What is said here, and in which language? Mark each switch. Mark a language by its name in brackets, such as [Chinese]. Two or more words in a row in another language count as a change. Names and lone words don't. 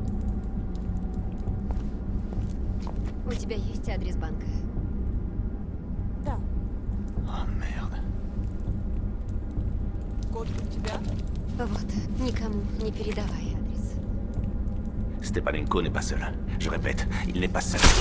[Russian] У тебя есть адрес банка? Да. [French] Oh merde. [Russian] Код у тебя? Вот, никому не передавай адрес. [French] Stepanenko n'est pas seul. Je répète, il n'est pas seul.